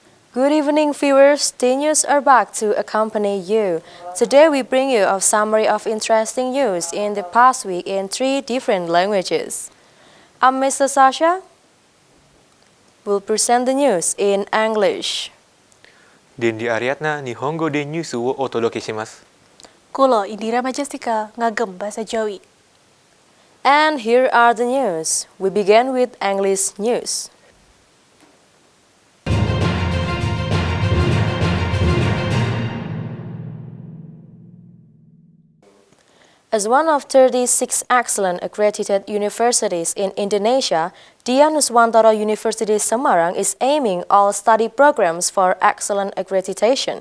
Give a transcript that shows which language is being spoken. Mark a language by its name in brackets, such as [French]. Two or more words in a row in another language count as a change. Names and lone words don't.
[English] Good evening, viewers. The news are back to accompany you. Today we bring you a summary of interesting news in the past week in 3 different languages. I'm Mr. Sasha. We'll present the news in English. [Japanese] Dendi Ariadna 日本語でニュースをお届けします. [Javanese] Kulo Indira Majestika ngagem bahasa Jawi. [English] And here are the news. We begin with English news. As one of 36 excellent accredited universities in Indonesia, Dian Nuswantara University Semarang is aiming all study programs for excellent accreditation.